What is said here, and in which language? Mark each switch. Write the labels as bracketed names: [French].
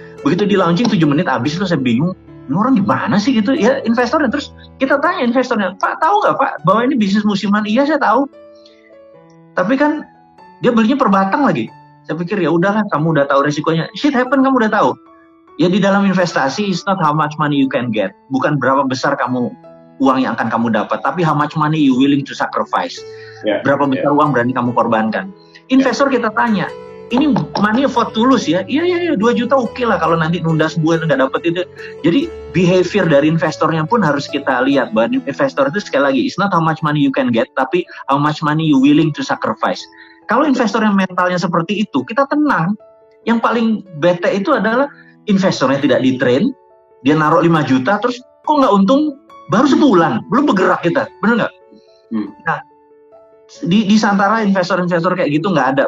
[Indonesian] Begitu di launching 7 menit habis itu saya bingung, ini orang gimana sih gitu? Ya investornya, terus kita tanya investornya, Pak tahu nggak Pak bahwa ini bisnis musiman? Iya saya tahu. Tapi kan dia belinya per batang lagi. Saya pikir ya udahlah, kamu udah tahu resikonya. [English] Shit happen, [Indonesian] kamu udah tahu. Ya di dalam investasi, [English] it's not how much money you can get. [Indonesian] Bukan berapa besar uang yang akan kamu dapat, tapi [English] how much money you willing to sacrifice. [Indonesian] Berapa besar uang berani kamu korbankan. Investor kita tanya, ini money for tulus ya? Iya, 2 juta oke lah kalau nanti nunda sebulan nggak dapat itu. Jadi behavior dari investornya pun harus kita lihat. Bahwa investor itu sekali lagi, [English] it's not how much money you can get, tapi how much money you willing to sacrifice. [Indonesian] Kalau investor yang mentalnya seperti itu, kita tenang. Yang paling bete itu adalah investornya tidak di-train, dia naruh 5 juta, terus kok nggak untung baru sebulan, belum bergerak kita, bener nggak? Nah, di Santara investor-investor kayak gitu nggak ada.